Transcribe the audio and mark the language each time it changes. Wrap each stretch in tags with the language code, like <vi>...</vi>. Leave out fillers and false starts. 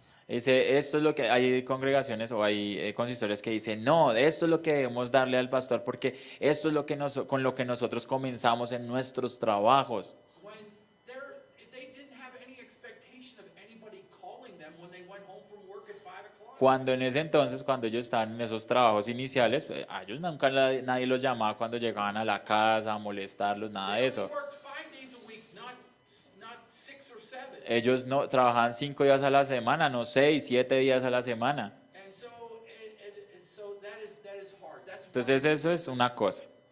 <es>Dice, esto es lo que hay congregaciones o hay consistorios que dicen, no, esto es lo que debemos darle al pastor porque esto es lo que con lo que nosotros comenzamos en nuestros trabajos.</es> <en>When they didn't have any expectation of anybody calling them when they went home from work at 5 o'clock.</en> <es>Cuando en ese entonces, cuando ellos estaban en esos trabajos iniciales, pues, a ellos nunca nadie los llamaba cuando llegaban a la casa a molestarlos, nada de</es> <en>They</en> <es>eso.</es> <en>only worked 5 days a week, not 6 or 7.</en> <es>Ellos no trabajaban 5 días a la semana, no 6, 7 días a la semana.</es> <en>And so so that is hard. That's</en> <es>Entonces eso es una cosa.</es>